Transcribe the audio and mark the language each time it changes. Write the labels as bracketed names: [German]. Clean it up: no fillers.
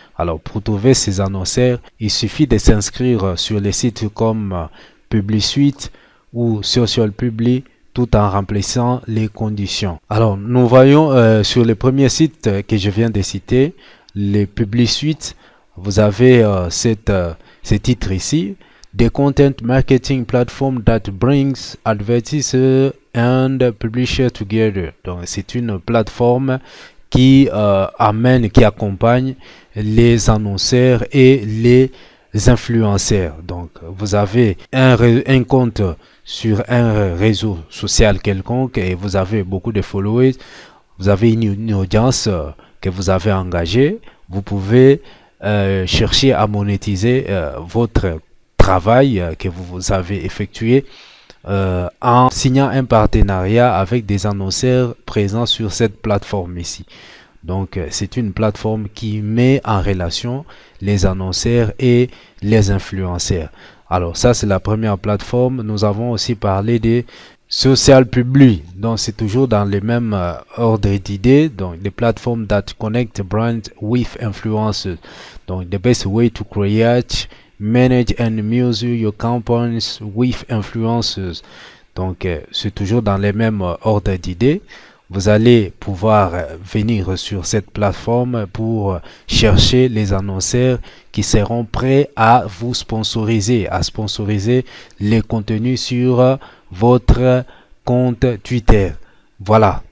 [French] Alors, pour trouver ces annonceurs, il suffit de s'inscrire sur les sites comme PubliSuite ou Social Publi tout en remplissant les conditions. Alors, nous voyons sur le premier site que je viens de citer, les PubliSuite, vous avez ce titre ici. [English] The content marketing platform that brings advertisers and publishers together. [French] Donc, c'est une plateforme qui accompagne les annonceurs et les influenceurs. Donc, vous avez un compte sur un réseau social quelconque et vous avez beaucoup de followers. Vous avez une audience que vous avez engagée. Vous pouvez chercher à monétiser votre travail que vous avez effectué en signant un partenariat avec des annonceurs présents sur cette plateforme ici. Donc, c'est une plateforme qui met en relation les annonceurs et les influenceurs. Alors, ça, c'est la première plateforme. Nous avons aussi parlé de Social Public, donc c'est toujours dans les mêmes ordres d'idées. [English] Donc the platform that connect brands with influencers. Donc the best way to create, manage and measure your campaigns with influencers. [French] Donc c'est toujours dans les mêmes ordres d'idées. Vous allez pouvoir venir sur cette plateforme pour chercher les annonceurs qui seront prêts à vous sponsoriser, à sponsoriser les contenus sur votre compte Twitter. Voilà.